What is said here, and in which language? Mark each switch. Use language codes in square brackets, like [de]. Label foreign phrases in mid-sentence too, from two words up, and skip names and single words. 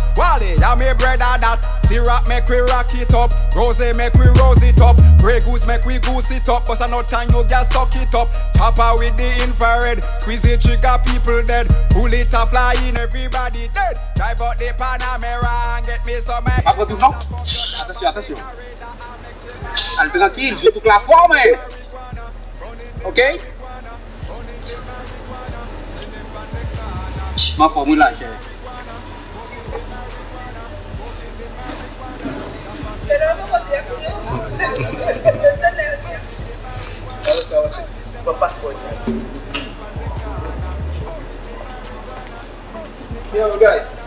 [en] Wally, ya me brother that. Syrup make we rock it up. Rosie make we rose it up. Grey goose make we goose it up. Cause I know time you just suck it up. Chopper with the infrared. Squeeze the trigger, people dead. Bullet a flying, everybody dead. Drive out the Panamera and get me some. [fr] Après tout, non? Attention. Allez, tranquille, je toute la forme. Ok? Ma formule là, chérie. [en] Yo, guys.